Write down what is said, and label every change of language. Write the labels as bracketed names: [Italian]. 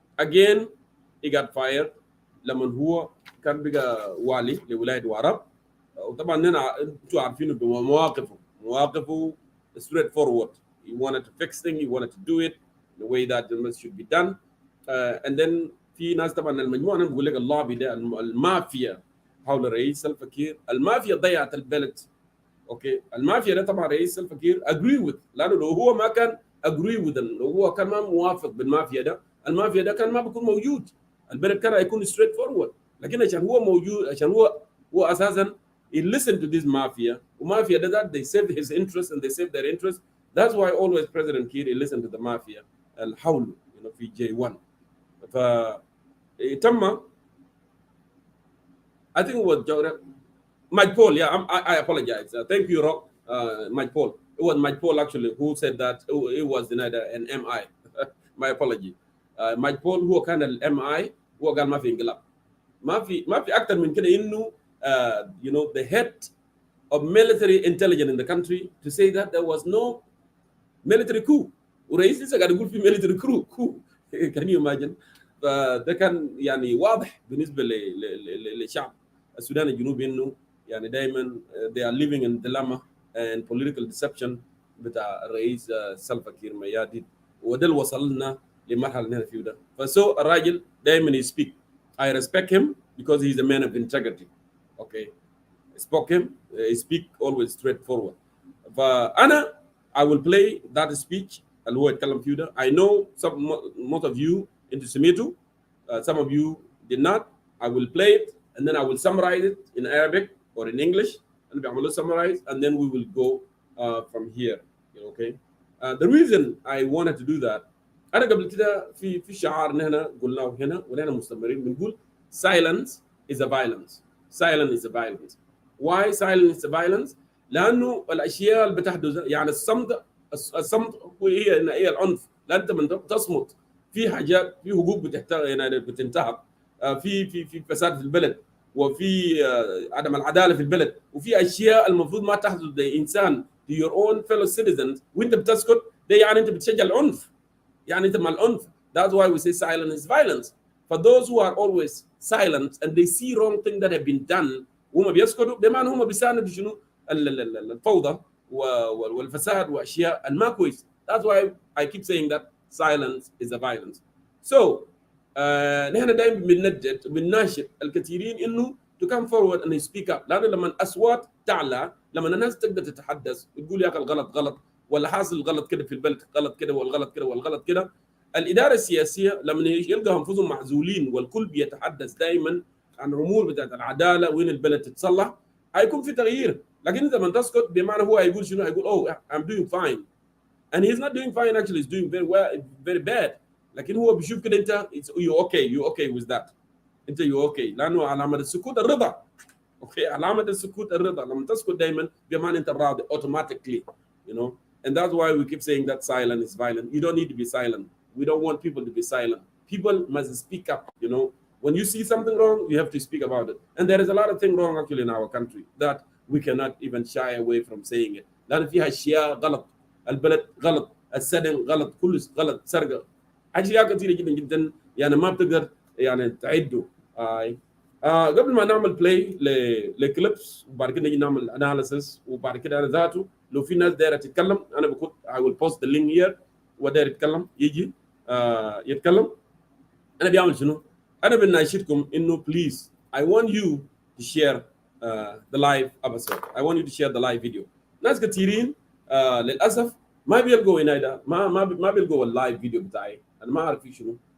[English] Again he got fired [Arabic] لما هو كان بقى والي لولايه وارب. وطبعا انتوا عارفينه مواقفه [English] straight forward. He wanted to fix things, he wanted to do it the way that it should be done. And then [Arabic] في ناس طبعا المجموعه انا بقول لك اللابي ده المافيا حول رئيس الفكير، المافيا ضيعت البلد. اوكي المافيا ده طبعا رئيس الفكير [English] agree with، [Arabic] لانه لو هو ما كان agree with، لو هو كان ما موافق بالمافيا ده، المافيا ده كان ما بيكون موجود، البلد كان هيكون [English] straight forward. [Arabic] لكن عشان هو موجود، عشان هو اساسا [English] he listened to this mafia، [Arabic] ومافيا ده [English] that they saved his interest and they saved their interest. That's why always President Kiir listened to the mafia [Arabic] الحول في [English] J1. [Arabic] ف تم [English] I think it was Mike Paul. Yeah, I apologize. Thank you, Rock. Mike Paul. It was Mike Paul actually who said that it was an MI. My apology. [Arabic] Mike Paul هو كان MI، هو قال ما في انقلاب. ما في اكثر من كده انه [English] the head of military intelligence in the country to say that there was no military coup. [Arabic] ورئيس لسه قاعد يقول في [English] military coup. Can you imagine؟ [Arabic] فده كان يعني واضح بالنسبه للشعب السودان الجنوبي انه يعني دائما [English] they are living in dilemma and political deception [Arabic] بتاع الرئيس سلفا كير ميادين، وده اللي وصلنا لمرحله اللي احنا فيه ده. فسو الراجل دائما speak. [English] I respect him because he is a man of integrity. Okay, spoke him, he speak always straightforward. [Arabic] فانا [English] I will play that speech [Arabic] اللي هو يتكلم فيه ده. [English] I know most of you into Semitu, some of you did not. I will play it and then I will summarize it in Arabic or in English, and I will summarize and then we will go from here. Okay. The reason I wanted to do that، [Arabic] أنا قبل كده في شعار هنا قلناه هنا ونحن مستمرين بنقول [English] silence is a violence. Silence is a violence. Why silence is a violence؟ [Arabic] لأنه الأشياء اللي بتحدث يعني الصمت هي العنف. لا أنت من تصمت في حاجات، في حقوق بتنتهك، في فساد في البلد، وفي عدم العداله في البلد، وفي اشياء المفروض ما تحدث لانسان [English] to your own fellow citizens، [Arabic] وانت بتسكت ده يعني انت بتشجع العنف، يعني انت مع العنف. [English] That's why we say silence is violence. For those who are always silent and they see wrong things that have been done [Arabic] وهم بيسكتوا، بمعنى هم بيساندوا شنو الفوضى والفساد واشياء الما كويس. [English] That's why I keep saying that silence is a violence. [Arabic] So نحن دائما بنناشد الكثيرين انه [English] to come forward and speak up، [Arabic] لانه لما الاصوات تعلى، لما الناس تقدر تتحدث وتقول يا اخي الغلط غلط، ولا حاصل غلط كده في البلد، غلط كده والغلط كده والغلط كده، الاداره السياسيه لما يلقى انفسهم معزولين والكل بيتحدث دائما عن امور بتاعت العداله وين البلد تتصلح، هيكون في تغيير. لكن انت لما تسكت بمعنى هو هيقول شنو؟ هيقول [English] oh I'm doing fine and he's not doing fine, actually he's doing very well, very bad. [Arabic] لكن هو بيشوف كده انت [English] you okay with that، [Arabic] انت [English] you okay، [Arabic] لانه علامه السكوت الرضا. اوكي علامه السكوت الرضا، لما تسكت دائما بمعنى انت راضي automatically. [English] And that's why we keep saying that silence is violent. You don't need to be silent. We don't want people to be silent. People must speak up. When you see something wrong, you have to speak about it. And there is a lot of things wrong actually in our country that we cannot even shy away from saying it. [Arabic] لان فيها اشياء غلط، البلد غلط، السدن غلط، كل غلط، سرقه، اشياء كثيره جدا جدا يعني ما بتقدر يعني تعده. قبل ما نعمل بلاي لكليبس وبعد كده نجي نعمل اناليسيس، وبعد كده انا ذاته لو في ناس دايره تتكلم انا بكون [English] I will post the link here، [Arabic] وداير يتكلم يجي يتكلم. انا بيعمل شنو؟ انا بناشدكم انه [English] please I want you to share the live episode. I want you to share the live video. [Arabic] ناس كثيرين للاسف ما بيلقوا هنا ده، ما بيلقوا اللايف فيديو بتاعي، انا ما اعرف في شنو.